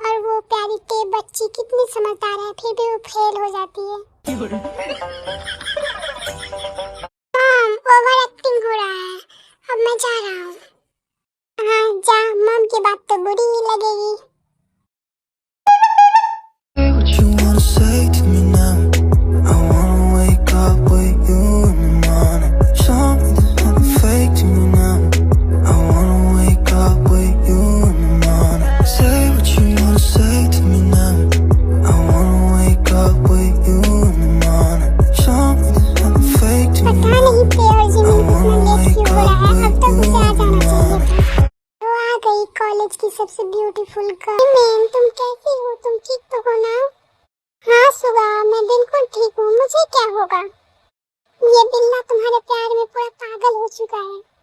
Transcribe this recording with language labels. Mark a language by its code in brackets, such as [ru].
[hi] और वो प्यारी टेप बच्ची कितनी समझदार है, फिर भी वो फेल हो जाती है। मॉम ओवर एक्टिंग हो रहा है, अब मैं जा रहा हूँ। हाँ जा, मॉम की बात तो बुरी ही लगेगी। [en] What you wanna say to me now? I wanna wake up with you in the morning. Show me there's nothing fake to me now. I wanna wake up with you in the morning. Say what you wanna say to me now. I wanna wake up with you in the morning. Show me there's nothing fake to me now. [hi] पता नहीं प्यार जी में इतना late क्यों हो रहा है, अब तक उसे आ जाना चाहिए था। तो आ गई कॉलेज की सबसे ब्यूटीफुल गर्ल। मैम तुम कैसी हो? तुम ठीक तो हो ना? हाँ सुगा, मैं बिल्कुल ठीक हूँ, मुझे क्या होगा? ये बिल्ला तुम्हारे प्यार में पूरा पागल हो चुका है।